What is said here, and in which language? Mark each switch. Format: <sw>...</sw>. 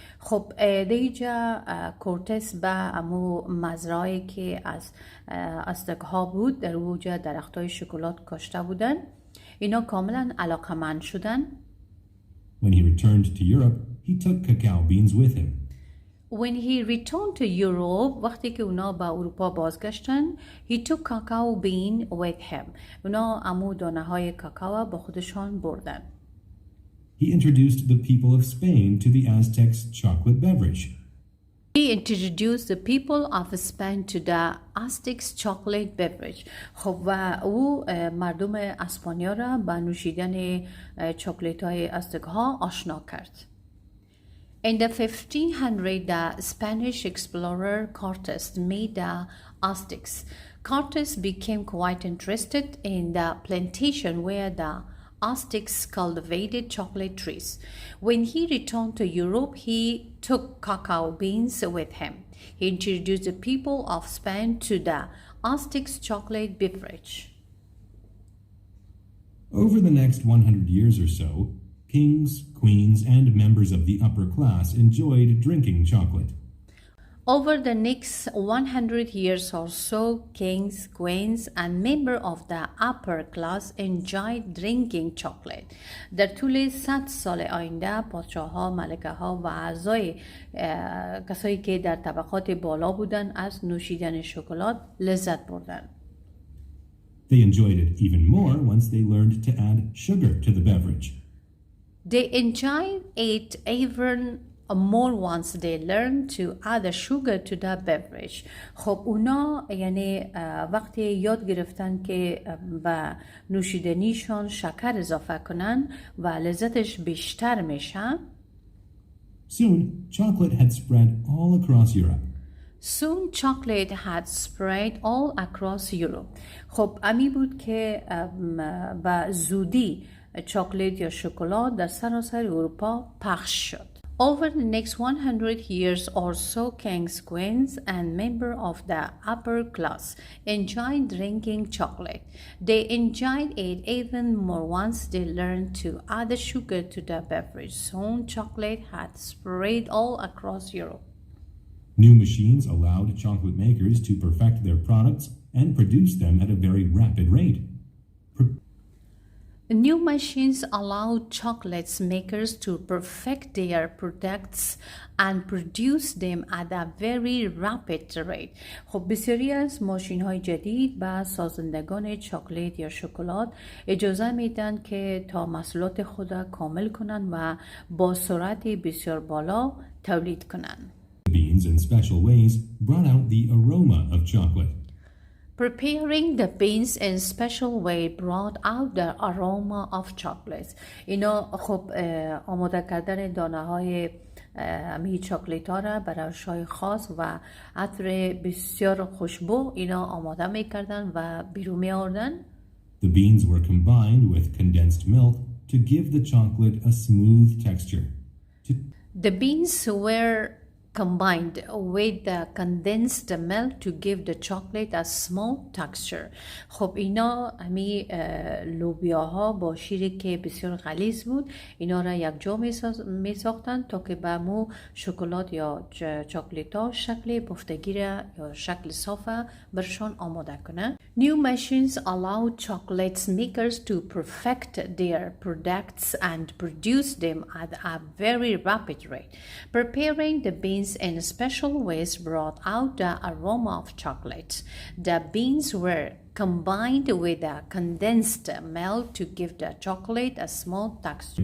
<fa>خب دیجا کورتز به امو مزرعه‌ای که از آزتک ها بود در اوجا درختای شکلات کاشته بودن اینا کاملا علاقمند شدن.</fa> <en>When he returned to Europe, he took cacao beans with him. When he returned to Europe,</en> <fa>وقتی که اونا به اروپا بازگشتن,</fa> <en>he took cacao bean with him.</en> <fa>اونا امو دانه های کاکائو با خودشان بردن.</fa> <en>He introduced the people of Spain to the Aztecs' chocolate beverage. He introduced the people of Spain to the Aztecs chocolate beverage.</en> <fa>خب و او مردم اسپانیا را به نوشیدن چاکلیت های آزتک ها آشنا کرد.</fa> <en>In the 1500s, the Spanish explorer Cortez met the Aztecs. Cortez became quite interested in the plantation where the Aztecs cultivated chocolate trees. When he returned to Europe, he took cacao beans with him. He introduced the people of Spain to the Aztecs chocolate beverage. Over the next 100 years or so, kings, queens, and members of the upper class enjoyed drinking chocolate. Over the next 100 years or so, kings, queens, and members of the upper class enjoyed drinking chocolate.</en> <fa>در طول 100 سال آینده پادشاه‌ها، ملکه‌ها و اعضای کسایی که در طبقات بالا بودن از نوشیدن شکلات لذت بردند.</fa> <en>They enjoyed it even more once they learned to add sugar to the beverage. They enjoyed it even more once they learned to add sugar to the beverage.</en> <fa>خب اونا یعنی وقتی یاد گرفتن که به نوشیدنیشان شکر اضافه کنن و لذتش بیشتر میشن.</fa> <en>Soon, chocolate had spread all across Europe. Soon chocolate had spread all across Europe.</en> <fa>خب امی بود که به زودی چاکلیت یا شکلات در سراسر اروپا پخش شد.</fa> <en>Over the next 100 years or so, kings, queens, and members of the upper class enjoyed drinking chocolate. They enjoyed it even more once they learned to add sugar to the beverage. Soon, chocolate had spread all across Europe. New machines allowed chocolate makers to perfect their products and produce them at a very rapid rate. New machines allowed chocolate makers to perfect their products and produce them at a very rapid rate.</en> <fa>خب بسیاری از ماشین های جدید به سازندگان چاکلیت یا شکلات اجازه میدن که تا محصولات خود را کامل کنن و با سرعت بسیار بالا تولید کنن.</fa> <en>Beans in special ways brought out the aroma of chocolate. Preparing the beans in special way brought out the aroma of chocolates.</en> <fa>اینا خب آماده کردن دانه های می چاکلیت ها را برای شای خاص و عطر بسیار خوشبو اینا آماده می کردن و بیرون می آوردن.</fa> <en>The beans were combined with condensed milk to give the chocolate a smooth texture. The beans were combined with the condensed milk to give the chocolate a smooth texture.</en> <fa>خب اینا همی لوبیاها با شیری که بسیار غلیظ بود اینا را یک جا می ساختن تا که به مو شکلات یا چاکلیت ها شکل بفتگی را یا شکل صاف برشان آماده کنن.</fa> <en>New machines allow chocolate makers to perfect their products and produce them at a very rapid rate. Preparing the beans in special ways brought out the aroma of chocolate. The beans were combined with a condensed milk to give the chocolate a smooth texture.</en>